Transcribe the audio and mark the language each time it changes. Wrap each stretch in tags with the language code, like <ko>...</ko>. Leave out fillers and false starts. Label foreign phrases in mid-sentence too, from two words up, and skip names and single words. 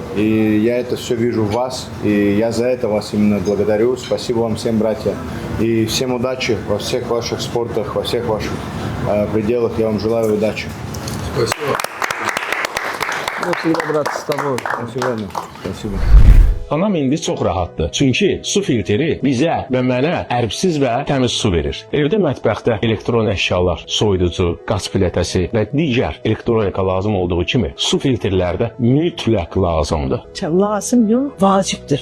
<ru>И я это все вижу в вас, и я за это вас именно благодарю. Спасибо вам всем, братья. И всем удачи во всех ваших спортах, во всех ваших пределах. Я вам желаю удачи. Спасибо. Спасибо.</ru> <az>Anam indi çox rahatdır. Çünki su filtri bizə və mənə ərbsiz və təmiz su verir. Evdə mətbəxdə elektron əşyalar, soyuducu, qaz plitəsi və digər elektronika lazım olduğu kimi su filtrləri də mütləq lazımdır. Lazım yox, vacibdir.</az>